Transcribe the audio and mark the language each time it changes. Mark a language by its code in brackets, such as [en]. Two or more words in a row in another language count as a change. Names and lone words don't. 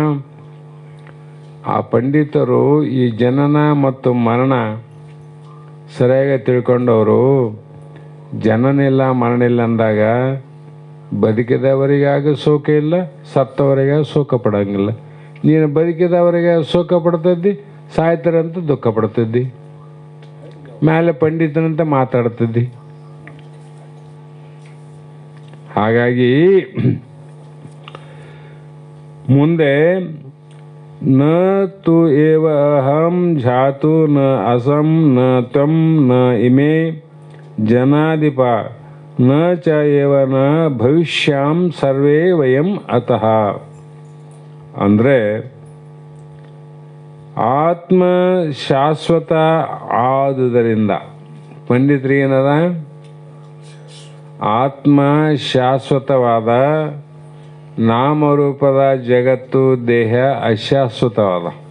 [kn] ಆ ಪಂಡಿತರು ಈ ಜನನ ಮತ್ತು ಮರಣ ಸರಿಯಾಗಿ ತಿಳ್ಕೊಂಡವರು ಜನನಿಲ್ಲ ಮರಣಿಲ್ಲ ಅಂದಾಗ ಬದುಕಿದವರಿಗಾಗಿ ಶೋಕ ಇಲ್ಲ, ಸತ್ತವರಿಗೆ ಶೋಕ ಪಡಂಗಿಲ್ಲ. ನೀನು ಬದುಕಿದವರಿಗೆ ಶೋಕ ಪಡ್ತಿದ್ದಿ, ಸಾಯ್ತಾರಂತ ದುಃಖ ಪಡ್ತಿದ್ದಿ, ಮೇಲೆ ಪಂಡಿತನಂತ ಮಾತಾಡ್ತಿದ್ದಿ. ಹಾಗಾಗಿ ಮುಂದೆ [sa] ನ ತು ಏವ ಅಹಂ ಜಾತು ನ ಅಸಂ ನ ತ್ವಂ ನ ಇಮೇ ಜನಾಧಿಪ ನ ಚ ಏವ ನ ಭವಿಷ್ಯಾಂ ಸರ್ವೇ ವಯಂ ಅತಃ. [kn] ಅಂದರೆ ಆತ್ಮ ಶಾಶ್ವತ ಆದುದರಿಂದ ಪಂಡಿತರಿಗೇನದ? ಆತ್ಮ ಶಾಶ್ವತವಾದ, ನಾಮರೂಪದ ಜಗತ್ತು ದೇಹ ಅಶಾಶ್ವತವಾದ.